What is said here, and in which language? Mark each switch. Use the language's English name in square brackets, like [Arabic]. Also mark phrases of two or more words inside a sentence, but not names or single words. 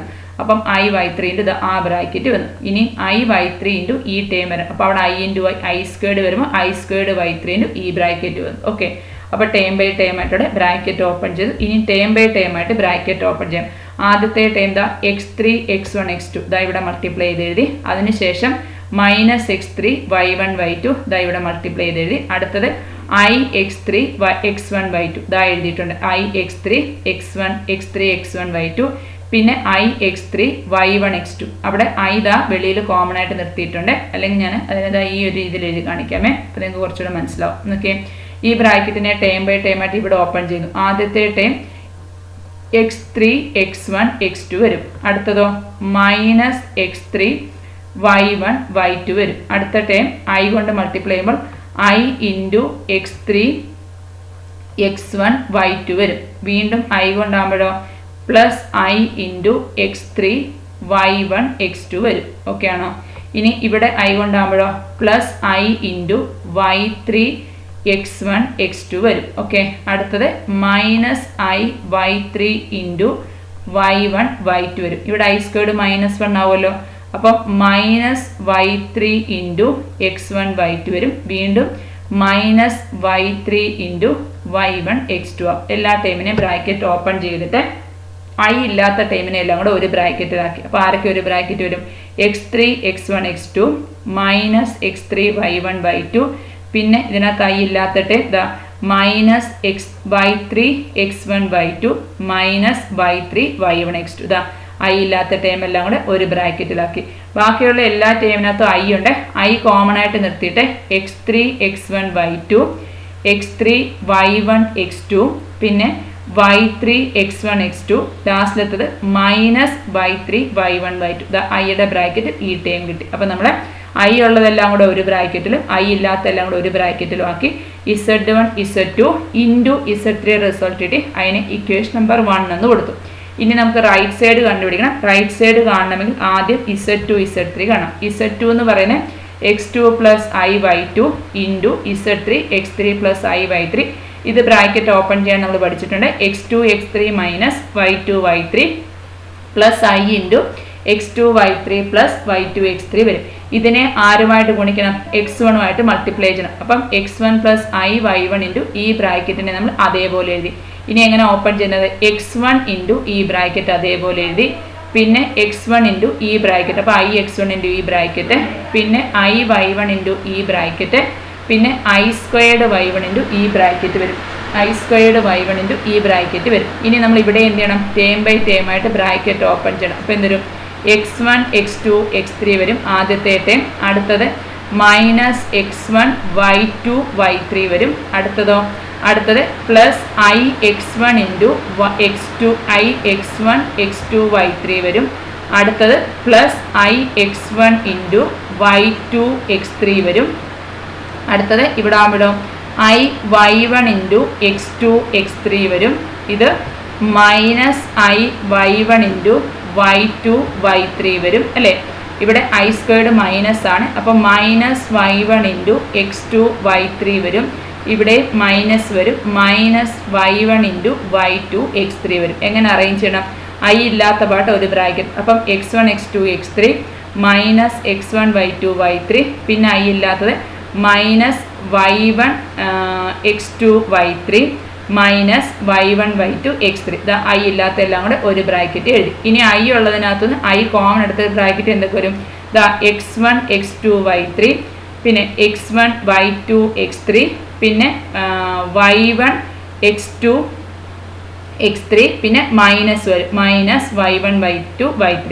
[Malayalam] അപ്പം IY3 ഇൻറ്റു ആ ബ്രാക്കറ്റ് വന്നു. ഇനി IY3 ഇൻറ്റു ഈ ടേം വരും. അപ്പോൾ അവിടെ I ഇൻറ്റു I സ്ക്വയർഡ് വരുമ്പോൾ I സ്ക്വയർഡ് y3 ഇൻറ്റു ഈ ബ്രാക്കറ്റ് വന്നു. ഓക്കെ, അപ്പോൾ [English] term by term [Malayalam] ആയിട്ടോടെ [English] bracket open [Malayalam] ചെയ്തു. ഇനി [English] term by term [Malayalam] ആയിട്ട് [English] bracket open [Malayalam] ചെയ്യാം. ആദ്യത്തെ ടേം ദാ x3 x1 x2 ദാ ഇവിടെ മൾട്ടിപ്ലൈ ചെയ്ത് എഴുതി. അതിനുശേഷം മൈനസ് x3 y1 y2 ദാ ഇവിടെ മൾട്ടിപ്ലൈ ചെയ്ത് എഴുതി. അടുത്തത് IX3 x1/2 ദാ എഴുതിയിട്ടുണ്ട്. IX3 x1 y2. പിന്നെ IX3 y1 x2. അവിടെ I ദാ വെളിയിൽ കോമൺ ആയിട്ട് നിർത്തിയിട്ടുണ്ട്. അല്ലെങ്കിൽ ഞാൻ അതിനെ ഈ ഒരു രീതിയിൽ എഴുതി കാണിക്കാമേ. അപ്പോൾ നിങ്ങൾക്ക് കുറച്ചുകൂടെ മനസ്സിലാവും. ഓക്കെ, ഈ ബ്രാക്കറ്റിനെ [English] term by term [Malayalam] ആയിട്ട് ഇവിടെ ഓപ്പൺ ചെയ്തു. ആദ്യത്തെ ടേം x3 x1 x2 വരും. അടുത്തതോ മൈനസ് x3 y1 y2 വരും. അടുത്ത ടേം I കൊണ്ട് മൾട്ടിപ്ലൈ ചെയ്യുമ്പോൾ I ഇൻറ്റു x3 x1 y2 വരും. വീണ്ടും I കൊണ്ടാകുമ്പോഴോ പ്ലസ് I ഇൻറ്റു x3 y1 x2 വരും. ഓക്കെ ആണോ? ഇനി ഇവിടെ ഐ കൊണ്ടാകുമ്പോഴോ +i × y3 x1 x2 വരും. ഓക്കെ, അടുത്തത് -i y3 × y1 y2 വരും. ഇവിടെ i² -1 ആവുമല്ലോ. അപ്പം -y3 × x1 y2 വരും. വീണ്ടും -y3 × y1 x2 ആവും. എല്ലാ ടൈമിനെയും [English] bracket open [Malayalam] ചെയ്തിട്ട് ഐ ഇല്ലാത്ത ടൈമിനെ എല്ലാം കൂടെ ഒരു ബ്രാക്കറ്റിലാക്കി. അപ്പോൾ ആരൊക്കെ ഒരു ബ്രാക്കറ്റ് വരും? x3 x1 x2 -x3 y1 y2. പിന്നെ ഇതിനകത്ത് ഐ ഇല്ലാത്ത ടൈം ഇതാ -y3 x1 y2 -y3 y1 x2. ഇതാ ഐ ഇല്ലാത്ത ടൈം എല്ലാം കൂടെ ഒരു ബ്രാക്കറ്റിലാക്കി. ബാക്കിയുള്ള എല്ലാ ടൈമിനകത്തും ഐ ഉണ്ട്. ഐ കോമൺ ആയിട്ട് നിർത്തിയിട്ട് x3 x1 y2 x3 y1 x2 പിന്നെ y3 x1 x2 ലാസ്റ്റിലെത്തത് -y3 y1 y2. ഇതാ ഐയുടെ ബ്രാക്കറ്റ് ഈ ടൈം കിട്ടി. അപ്പം നമ്മളെ ഐ ഉള്ളതെല്ലാം കൂടെ ഒരു ബ്രാക്കറ്റിലും ഐ ഇല്ലാത്ത എല്ലാം കൂടെ ഒരു ബ്രാക്കറ്റിലും ആക്കി z1 z2 × z3 റിസൾട്ട് കിട്ടി. അതിന് [English] equation number [Malayalam] 1 എന്ന് കൊടുത്തു. ഇനി നമുക്ക് [English] right side [Malayalam] കണ്ടുപിടിക്കണം. [English] right side [Malayalam] കാണണമെങ്കിൽ ആദ്യം z2 z3 കാണാം. z2 എന്ന് പറയുന്നത് x2 + i y2 × z3 x3 + i y3. ഇത് [English] bracket open [Malayalam] ചെയ്യാൻ നമ്മൾ പഠിച്ചിട്ടുണ്ട്. x2 x3 - y2 y3 + i × x2 y3 + y2 x3 വരും. ഇതിനെ ആരുമായിട്ട് ഗുണിക്കണം? x1 മൾട്ടിപ്ലൈ ചെയ്യണം. അപ്പം x1 + i y1 × ഈ ബ്രാക്കറ്റിനെ നമ്മൾ അതേപോലെ എഴുതി. ഇനി എങ്ങനെ ഓപ്പൺ ചെയ്യുന്നത്? x1 × ഈ ബ്രാക്കറ്റ് അതേപോലെ എഴുതി. പിന്നെ x1 × ഈ ബ്രാക്കറ്റ്. അപ്പോൾ i x1 × ഈ ബ്രാക്കറ്റ്. പിന്നെ i y1 × ഈ ബ്രാക്കറ്റ്. പിന്നെ i² y1 × ഈ ബ്രാക്കറ്റ് വരും. i² y1 × ഈ ബ്രാക്കറ്റ് വരും. ഇനി നമ്മൾ ഇവിടെ എന്ത് ചെയ്യണം? [English] term by term [Malayalam] ആയിട്ട് [English] bracket open [Malayalam] ചെയ്യണം. അപ്പോൾ എന്ത് വരും? x1 x2 x3 വരും ആദ്യത്തെ ടേം. അടുത്തത് -x1 y2 y3 വരും. അടുത്തത് +i x1 × x2 y3 വരും. അടുത്തത് +i x1 × y2 x3 വരും. അടുത്തത് ഇവിടെ ആകുമ്പോഴോ i y1 × x2 x3 വരും. ഇത് -i y1 × y2 y3 വരും അല്ലേ. ഇവിടെ i² മൈനസ് ആണ്. അപ്പം -y1 × x2 y3 വരും. ഇവിടെ മൈനസ് വരും. -y1 × y2 x3 വരും. എങ്ങനെ അറേഞ്ച് ചെയ്യണം? ഐ ഇല്ലാത്ത പാട്ട് ഒരു ബ്രാക്കറ്റ്. അപ്പം x1 x2 x3 -x1 y2 y3. പിന്നെ ഐ ഇല്ലാത്തത് -y1 x2 y3 -y1 y2 x3. ഇതാ ഐ ഇല്ലാത്ത എല്ലാം കൂടെ ഒരു ബ്രാക്കറ്റ് എഴുതി. ഇനി ഐ ഉള്ളതിനകത്തുനിന്ന് ഐ കോമൺ എടുത്ത ബ്രാക്കറ്റ് എന്തൊക്കെ വരും? ഇതാ x1 x2 y3 പിന്നെ x1 y2 x3 പിന്നെ y1 x2 x3 പിന്നെ മൈനസ് വരും -y1 y2 y3.